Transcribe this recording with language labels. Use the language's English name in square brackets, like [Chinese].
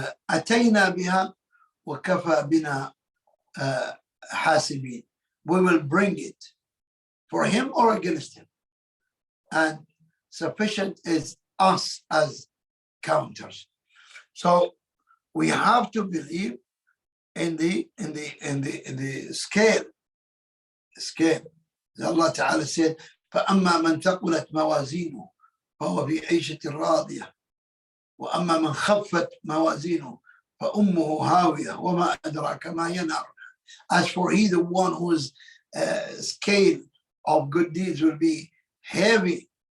[Arabic] أتينا بها وكفى بنا حاسبين. [English] We will bring it for him or against him, and sufficient is us as counters. So we have to believe in the scale. Allah Ta'ala said, [Arabic] فَأَمَّا مَنْ ثَقُلَتْ مَوَازِينُهُ فَهُوَ فِي عِيشَةٍ رَاضِيَةٍ وَأَمَّا مَنْ خَفَّتْ مَوَازِينُهُ فَأُمُّهُ هَاوِيَةٌ وَمَا أَدْرَاكَ مَا هِيَ نَارٌ. [English] As for he, the one whose scale of good deeds will be heavy,